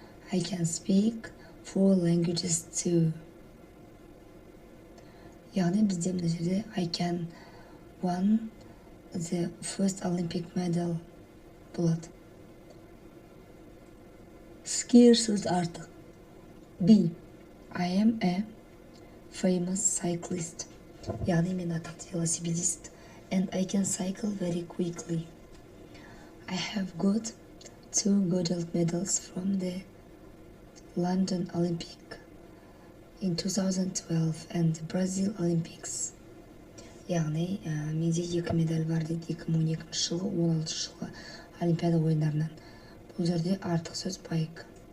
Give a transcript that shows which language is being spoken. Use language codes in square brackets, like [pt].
[en] I can speak 4 languages too. [kk] Яғни бізде мына жерде [en] I can won the first Olympic medal [kk] болады. Scare сөз артық. [en] B. I am a famous cyclist. [kk] Яғни мен атақты велосипедист. [en] And I can cycle very quickly. I have got 2 gold medals from the London Olympic in 2012 and the Brazil Olympics. [kk] Яғни менде 2 медаль бар дейді 2012 жылғы 16 жылғы Олимпиада ойындарынан. Бұл жерде артық сөз байк.